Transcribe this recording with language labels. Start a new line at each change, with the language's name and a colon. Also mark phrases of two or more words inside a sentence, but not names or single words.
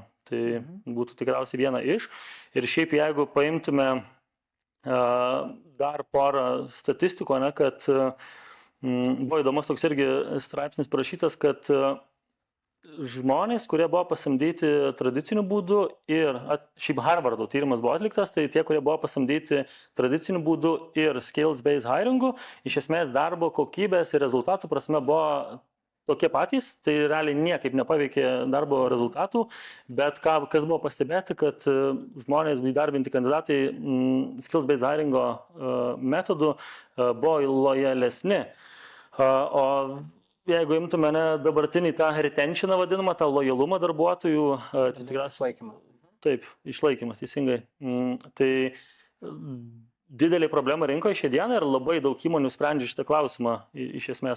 Lithuanian: Tai būtų tikriausiai viena iš. Ir šiaip jeigu paimtume dar porą statistikų, kad buvo įdomus toks irgi straipsnis parašytas, kad žmonės, kurie buvo pasamdyti tradiciniu būdu ir šiaip Harvardo tyrimas buvo atliktas, tai tie, kurie buvo pasamdyti tradiciniu būdu ir skills-based hiringu, iš esmės darbo kokybės ir rezultatų prasme buvo tokie patys, tai realiai niekaip nepaveikė darbo rezultatų, bet kas buvo pastebėti, kad žmonės įdarbinti kandidatai skills-based hiringo metodu buvo lojalesni. O jeigu imtume dabartinį tą retentioną vadinamą, tą lojalumą darbuotojų, tai tikriausiai... Išlaikymą. Taip, išlaikymas, teisingai. Tai didelė problema rinkoje šią dieną ir labai daug įmonių sprendžia šitą klausimą iš esmės.